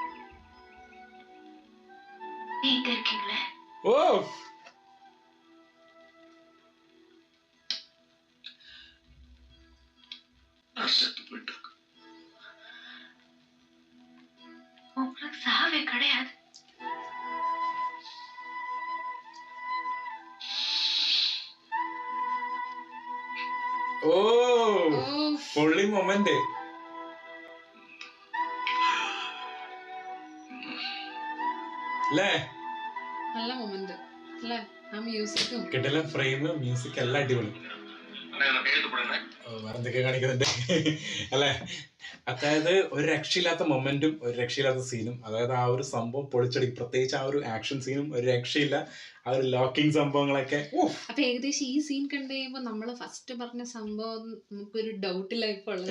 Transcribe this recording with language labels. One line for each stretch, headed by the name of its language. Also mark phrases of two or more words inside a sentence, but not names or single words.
Tamil: நீங்க இருக்கீங்களே, ഓ நான் செத்து போயிட்டேன். உங்களுக்கு சாவே கிடையாது.
Malayalam: ഓ പൊള്ളി മൊമെന്റ് അല്ലേ. നല്ല മൊമെന്റ് അല്ലേ, ആ മ്യൂസിക്കും കിട്ടില്ല ഫ്രെയിം, മ്യൂസിക് എല്ലാം അടിപൊളി.
Tamil: கையெழுத்து போடுங்க.
Malayalam: വേറെ എന്തൊക്കെ കാണിക്കുന്നുണ്ട് അല്ലെ. അതായത് ഒരു രക്ഷയില്ലാത്ത മൊമെന്റും ഒരു രക്ഷയില്ലാത്ത സീനും, അതായത് ആ ഒരു സംഭവം പൊളിച്ചടിക്കും. പ്രത്യേകിച്ച് ആ ഒരു ആക്ഷൻ സീനും ഒരു രക്ഷയില്ല. ആ ഒരു ലോക്കിംഗ് സംഭവങ്ങളൊക്കെ. അപ്പൊ ഏകദേശം ഈ സീൻ കണ്ടു കഴിയുമ്പോ നമ്മള് ഫസ്റ്റ് പറഞ്ഞ സംഭവം നമുക്കൊരു ഡൗട്ടിലായി ഇപ്പൊ ഉള്ളത്.